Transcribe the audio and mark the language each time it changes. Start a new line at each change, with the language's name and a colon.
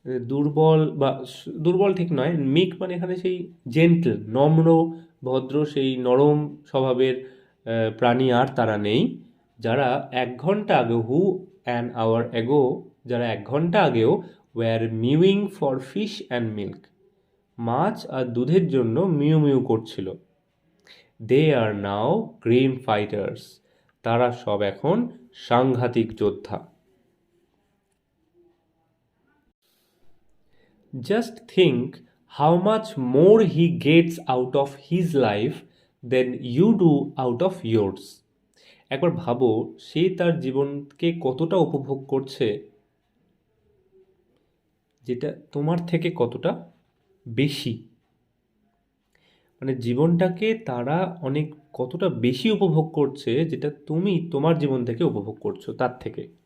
Bangla: দুর্বল বা দুর্বল ঠিক নয়, মিক মানে এখানে সেই জেন্টল, নম্র ভদ্র, সেই নরম স্বভাবের প্রাণী আর তারা নেই, যারা 1 ঘন্টা আগে,
English: who an hour ago,
Bangla: যারা 1 ঘন্টা আগেও
English: were mewing for fish and milk,
Bangla: মাছ আর দুধের জন্য মিউ মিউ করছিল।
English: they are now grim fighters,
Bangla: তারা সব এখন সাংঘাতিক যোদ্ধা।
English: Just think how much more he gets out of his life than you do out of yours.
Bangla: একবার ভাবো সে তার জীবনকে কতটা উপভোগ করছে, যেটা তোমার থেকে কতটা বেশি। মানে জীবনটাকে তারা অনেক কতটা বেশি উপভোগ করছে, যেটা তুমি তোমার জীবন থেকে উপভোগ করছো তার থেকে।